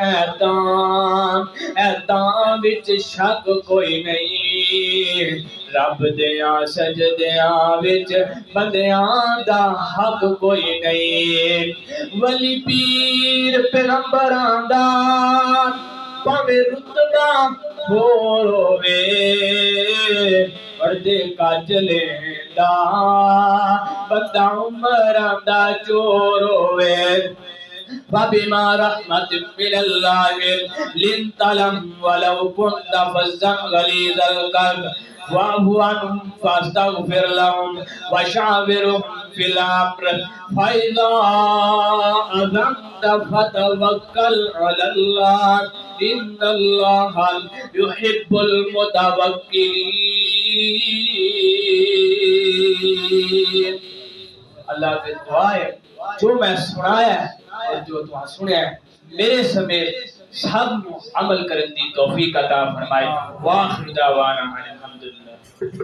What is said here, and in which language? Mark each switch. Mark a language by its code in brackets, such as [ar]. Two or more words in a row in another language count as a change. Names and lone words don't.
[pa] ایتاں وچ شک کوئی نہیں رب دیاں سجدیاں وچ بندیاں دا حق کوئی نہیں ولی پیر پیغمبراں دا پاویں رتبہ ہووے پردے کج لیندا بندہ عمراں دا چور ہووے [ar] فبما رحمت من اللہ لنت لهم ولو كنت فظا غليظ القلب واعف عنهم فاستغفر لهم وشاورهم في الامر فاذا عزمت فتوكل على الله ان الله يحب المتوكلين [ur] اللہ سے دعا ہے جو میں سنایا ہے اور جو تمہیں سنیا ہے میرے سمیت سب عمل [pa] کرن دی [ur] توفیق عطا فرمائے [ar] واخر دعوانا الحمدللہ